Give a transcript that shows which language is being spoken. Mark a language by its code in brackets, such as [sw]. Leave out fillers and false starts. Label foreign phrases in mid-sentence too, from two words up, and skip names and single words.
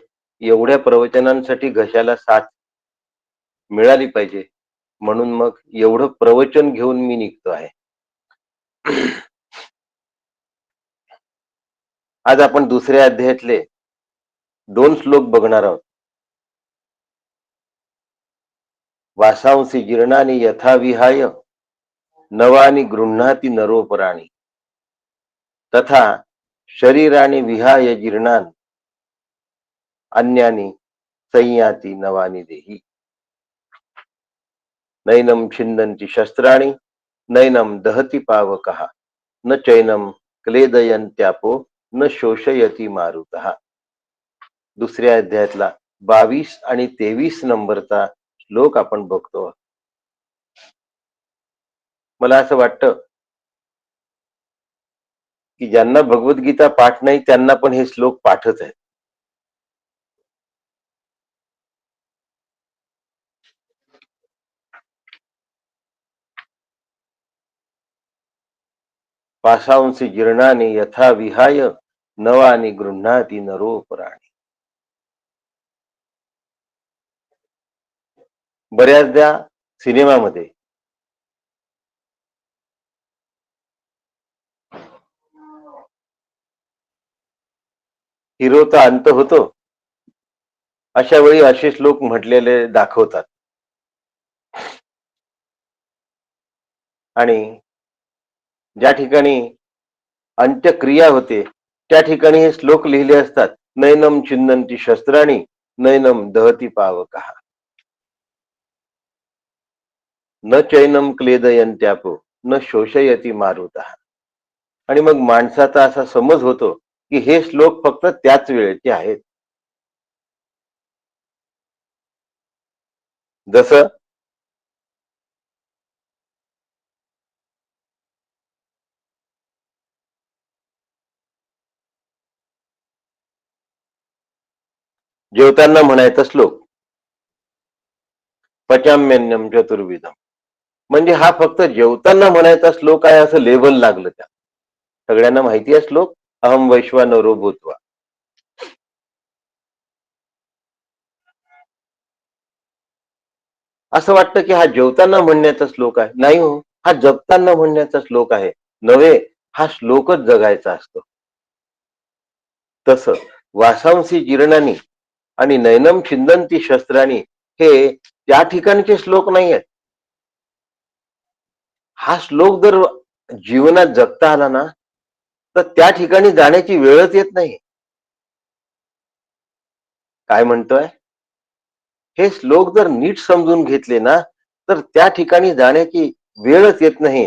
[mr] एवढ्या प्रवचनांसाठी घशाला साथ मिळाली पाहिजे, म्हणून मग एवढं प्रवचन घेऊन मी निघतो आहे. आज आपण दुसऱ्या अध्यायातले 2 श्लोक बघणार आहोत. [sa] वासांसी जीर्णानि यथा विहाय नवानि गृह्णाति नरोपराणि तथा शरीरानि विहाय जीर्णान् अन्यानि संयाति नवानि देहि नैनं छिन्दन्ति शस्त्राणि नैनं दहति पावकः न चैनं क्लेदयन्त्यापो न शोषयति मारुतः. [mr] दुसऱ्या अध्यायातला 22 आणि 23 नंबरचा श्लोक आपण बघतो. मला असं वाटतं की ज्यांना भगवद्गीता पाठ नाही त्यांना पण हे श्लोक पाठच आहे. [sa] पासांसी जीर्णानि यथा विहाय नवानि गृह्णाति नरोपराणि. [mr] बऱ्याचदा सिनेमामध्ये हिरोचा अंत होतो, अशा वेळी असे श्लोक म्हटलेले दाखवतात. आणि ज्या ठिकाणी अंत्यक्रिया होते त्या ठिकाणी हे श्लोक लिहिले असतात. [sa] नैनम छिन्नन्ति शस्त्राणि नैनम दहति पावकः न चैनम क्लेदयन्त्यापो न शोषयति मारुतः. [mr] आणि मग माणसाचा असा समज होतो की हे श्लोक फक्त त्याच वेळेचे आहेत. जसं जेवताना म्हणायचा श्लोक [sa] पचाम्यन्नम चतुर्विधम, [mr] म्हणजे हा फक्त जेवताना म्हणायचा श्लोक आहे असं लेबल लागलं. त्या सगळ्यांना माहिती आहे श्लोक, [sa] अहम वैश्वानरो भूत्वा. [mr] असं वाटतं की हा जेवताना म्हणण्याचा श्लोक आहे. नाही हो, हा जगताना म्हणण्याचा श्लोक आहे. नव्हे, हा श्लोकच जगायचा असतो. तसं [sa] वासांसी जीर्णानी [mr] आणि [sa] नैनम छिंदंती शस्त्राणी [mr] हे त्या ठिकाणचे श्लोक नाही आहेत. हा श्लोक जर जीवनात जगता आला ना, तर त्या ठिकाणी जाण्याची वेळच येत नाही. काय म्हणतोय? हे श्लोक जर नीट समजून घेतले ना, तर त्या ठिकाणी जाण्याची वेळच येत नाही.